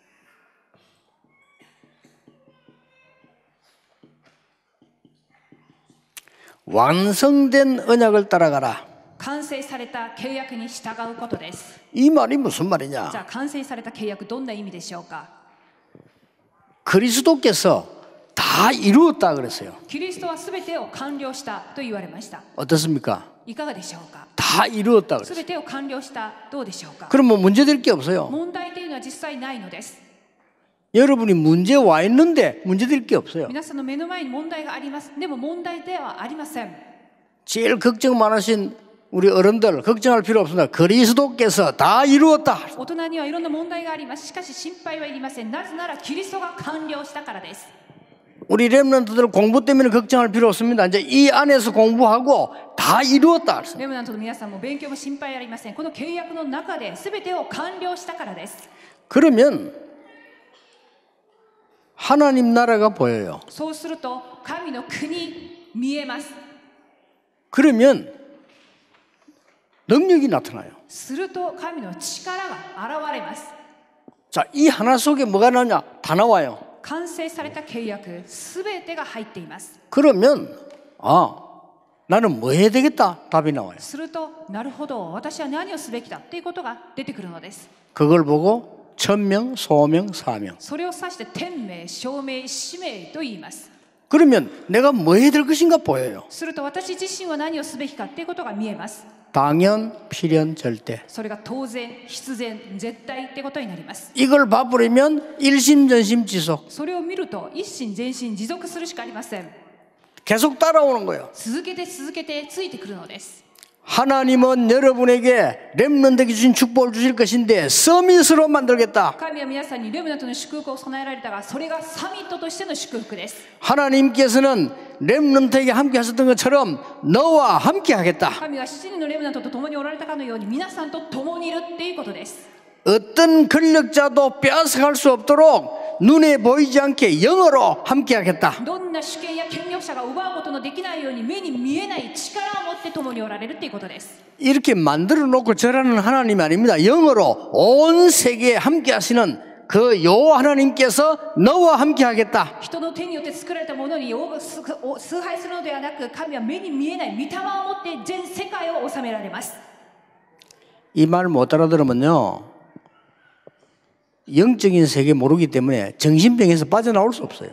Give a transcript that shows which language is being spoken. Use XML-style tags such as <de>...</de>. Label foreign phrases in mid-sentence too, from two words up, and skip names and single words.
<ko>완성된 언약을 따라가라.</ko> <ja>完成された契約に従うことです。</ja> <ko>이 말이 무슨</ko> <ja>じ</ja> <ko>말이냐?</ko> <ja>ゃあ完成された契約どんな意味でしょうか。</ja> <ko>그리스도께서 다 이루었다 그랬어요.</ko> <ja>キリストはすべてを完了したと言われました。</ja> <ko>어떻습니까?</ko> <ja>いかがでしょうか。</ja> <ko>다 이루었다</ko> <ja>す</ja> <ko>그랬어요.</ko> <ja>べてを完了したどうでしょうか。</ja> <ko>그럼 뭐 문제될 게 없어요.</ko> <ja>問題というのは実際ないのです。</ja> <ko>여러분이 문제 와 있는데 문제될 게 없어요.</ko> <ja>皆さんの目の前に問題があります。でも問題ではありません。</ja> <ko>제일 걱정 많으신 우리 어른들 걱정할 필요 없습니다. 그리스도께서 다 이루었다.</ko> <ja>大人にはいろんな問題があります。しかし心配はいりません。なぜならキリストが完了したからです。</ja> <ko>우리 렘넌트들 공부 때문에 걱정할 필요 없습니다. 이제 이 안에서 공부하고 다 이루었다.</ko> <ja>レムナントの皆さんも勉強も心配ありません。この契約の中で全てを完了したからです。</ja> <ko>그러면 하나님 나라가 보여요.</ko> <ja>そうすると神の国見えます。</ja> <ko>그러면 능력이 나타나요.</ko> <ja>すると神の力が現れます。</ja> <ko>자, 이 하나 속에 뭐가 나냐? 다 나와요.</ko> <ja>完成された契約すべてが入っています。</ja> <ko>그러면 나는 뭐 해야 되겠다? 답이 나와요.</ko> <ja>するとなるほど私は何をすべきだということが出てくるのです。</ja> <ko>그걸 보고 천명, 소명, 사명.</ko> <ja>それを指して天命、証明、使命と言います。</ja> <ko>그러면 내가 뭐 해야 될 것인가 보여요.</ko> <ja>すると私自身は何をすべきかということが見えます。</ja> <ko>당연, 필연, 절대.</ko> <ja>それが当然、必然、絶対ってことになります。</ja> <ko>이걸 봐버리면 일심전심지속.</ko> <ja>それを見ると一心全身持続するしかありません。</ja> <ko>계속 따라오는 거예요.</ko> <ja>続けて続けてついてくるのです。</ja> <ko>하나님은 여러분에게 렘넌트에게 주신 축복을 주실 것인데 서밋으로 만들겠다.</ko> <ja>神は皆さんにレムナントの祝福を備えられたが、それがサミットとしての祝福です。</ja> <ko>하나님께서는 렘넌트에게 함께 하셨던 것처럼 너와 함께 하겠다.</ko> <ja>神は7人のレムナントと共におられたかのように皆さんと共にいるっていうことです。</ja> <ko>어떤 권력자도 빼앗아갈 수 없도록 눈에 보이지 않게 영으로 함께 하겠다.</ko> <ja>どんな主権や権力者が奪うことのできないように目に見えない力を持って共におられるっていうことです。</ja> <ko>이렇게 만들어 놓고 절하는 하나님이 아닙니다. 영으로 온 세계에 함께 하시는 그 요 하나님께서 너와 함께 하겠다.</ko> <ja>人の手によって作られたものに崇拝するのではなく、神は目に見えない御霊を持って全世界を治められます。</ja> <ko>이 말 못 알아들으면요, 영적인 세계 모르기 때문에 정신병에서 빠져나올 수 없어요.</ko>